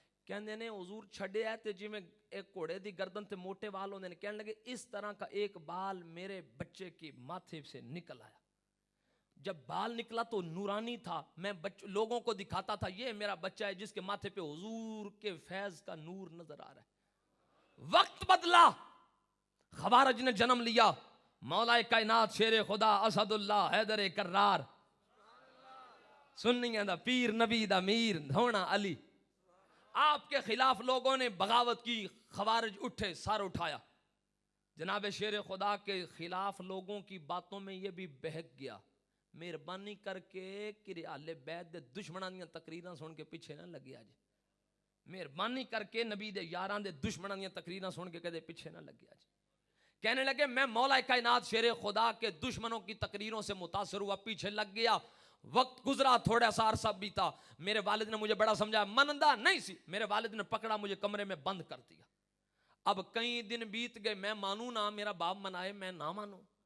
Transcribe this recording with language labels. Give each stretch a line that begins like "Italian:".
Punjabi: کہنے نے حضور چھڑے ہے تے جی میں ایک گھوڑے دی گردن تے موٹے بال ہوندے نے,
Urdu: کہنے لگے اس طرح کا ایک بال میرے بچے کی ماتھے سے نکل آیا. جب بال نکلا تو نورانی تھا, میں لوگوں کو دکھاتا تھا یہ میرا بچہ ہے جس کے ماتھے پہ حضور کے فیض کا نور نظر آ رہا ہے. وقت بدلا, خوارج نے جنم لیا, مولا کائنات شیر خدا اسد اللہ حیدر کرار,
Punjabi: سنیاں دا پیر نبی دا میر ہونا علی.
Urdu: آپ کے خلاف لوگوں نے بغاوت کی, خوارج اٹھے, سر اٹھایا. جناب شیر خدا کے خلاف لوگوں کی باتوں میں یہ بھی بہک گیا.
Punjabi: مہربانی کر کے کہ اہل بیت دے دشمناں دیاں تقریراں سن کے پیچھے نہ لگیا جی. مہربانی کر کے نبی دے یاراں دے دشمناں دیاں تقریراں سن کے کدے پیچھے نہ لگیا جی.
Urdu: کہنے لگے میں مولا کائنات شیر خدا کے دشمنوں کی تقریروں سے متاثر ہوا, پیچھے لگ گیا. وقت گزرا, تھوڑا سا عرصہ بیتا, میرے والد نے مجھے بڑا سمجھایا,
Punjabi: منندہ نہیں سی.
Urdu: میرے والد نے پکڑا, مجھے کمرے میں بند کر دیا. اب کئی دن بیت گئے, میں مانوں نہ, میرا باپ منائے میں نہ مانوں.